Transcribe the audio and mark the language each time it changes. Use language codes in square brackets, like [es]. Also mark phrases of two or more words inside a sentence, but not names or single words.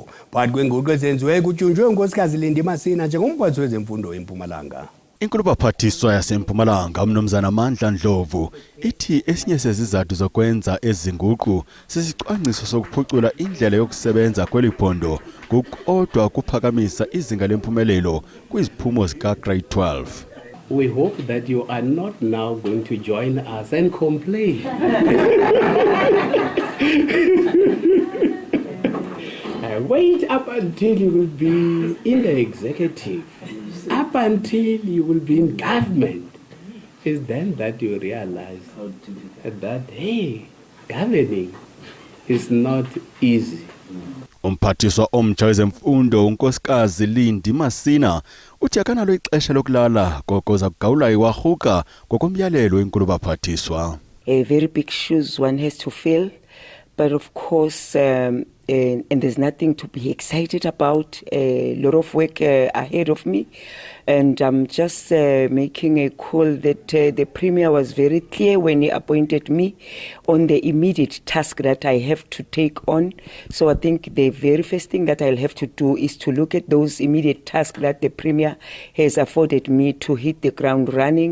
[xh] Phakathi kwenguquko ezenziwe kutyunjwe unkosikazi Lindy Masina njengomphathi wezemfundo eMpumalanga. Inkulu baphathiswa yaseMpumalanga umnumzana Amandla Ndlovu ithi esinye sezizathu zokwenza ezinguqu sisicwangciso sokuphucula indlela yokusebenza kweliphondo ngokodwa kuphakamisa izinga lempumelelo kwiziphumo zika grade 12. [en] We hope that you are not now going to join us and complain. Wait up until you will be in the executive. Up until you will be in government, is then that you realize that, hey, governing is not easy. [xh] Umphathiswa omtsha wezemfundo unkosikazi Lindy Masina uthi akanalo ixesha lokulala kokoza kugawula iwarhuka ngokomyalelo inkulu baphathiswa. [en] Very big shoes one has to fill, but of course and there's nothing to be excited about. A lot of work ahead of me, and I'm just making a call that the Premier was very clear when he appointed me on the immediate task that I have to take on. So I think the very first thing that I'll have to do is to look at those immediate tasks that the Premier has afforded me to hit the ground running.